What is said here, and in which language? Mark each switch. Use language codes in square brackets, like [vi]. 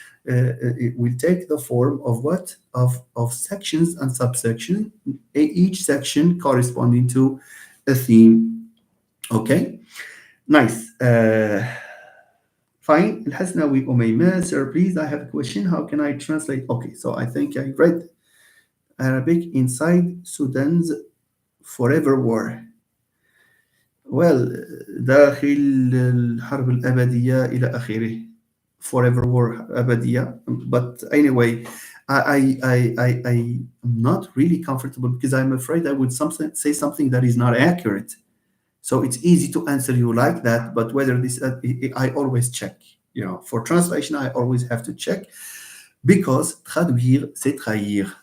[en] It will take the form of what, of sections and subsection, each section corresponding to a theme. Okay, nice. Fine. Alhasnawi Umayma, sir, please, I have a question. How can I translate? Okay, so I think I read Arabic inside Sudan's forever war. Well, [ar] داخل الحرب الأبدية إلى آخره. [en] Forever war أبدية. But anyway, I'm not really comfortable because I'm afraid I would say something that is not accurate. So it's easy to answer you like that, but whether this, I always check. For translation, I always have to check because [fr] traduire, c'est trahir.